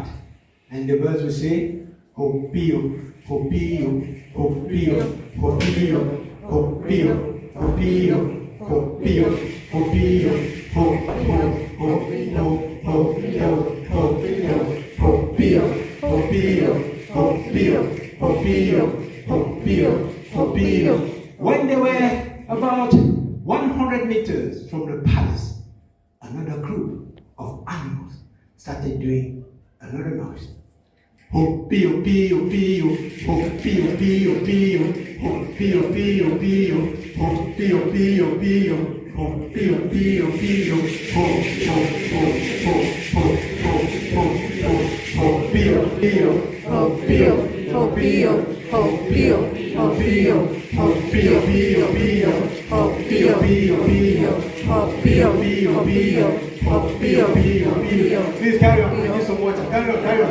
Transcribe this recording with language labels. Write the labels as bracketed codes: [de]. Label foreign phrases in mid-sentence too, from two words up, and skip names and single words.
[en] And the birds would say, Hopio, Hopio, Hopio, Hopio, Hopio, hopio, hopio, hopio, hopio, hopio, hopio, hopio, hopio, hopio, hopio, hopio, hopio. When they were about 100 meters from the palace, another group of animals started doing another noise. Hopio, pio, pio, hopio, pio, pio, hopio, pio, pio, hopio, pio, pio, hopio, pio, pio, ho, ho, ho, ho, ho, ho, ho, ho, hopio, pio, hopio, hopio, hopio, hopio, hopio, pio, pio, hopio, pio, pio, hopio, pio, pio, hopio, pio, pio. Please carry on. Thank you so much. Carry on, carry on.